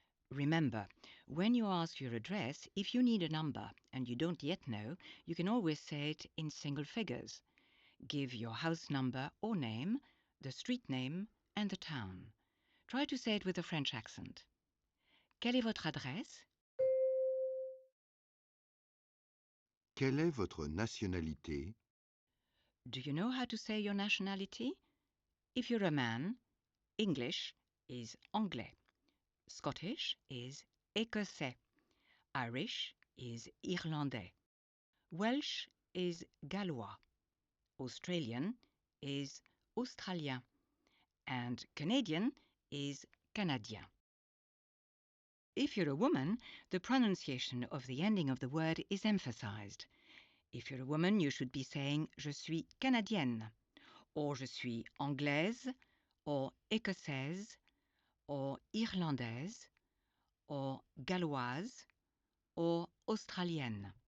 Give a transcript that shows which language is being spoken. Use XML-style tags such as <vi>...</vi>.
<en>Remember, when you ask your address, if you need a number and you don't yet know, you can always say it in single figures. Give your house number or name, the street name, and the town. Try to say it with a French accent.</en> <fr>Quelle est votre adresse? Quelle est votre nationalité?</fr> <en>Do you know how to say your nationality? If you're a man, English is anglais. Scottish is écossais. Irish is irlandais. Welsh is gallois. Australian is australien. And Canadian is canadien. If you're a woman, the pronunciation of the ending of the word is emphasized. If you're a woman, you should be saying</en> <fr>je suis canadienne,</fr> <en>or</en> <fr>je suis anglaise,</fr> <en>or écossaise, or irlandaise, or galloise, or australienne.</en>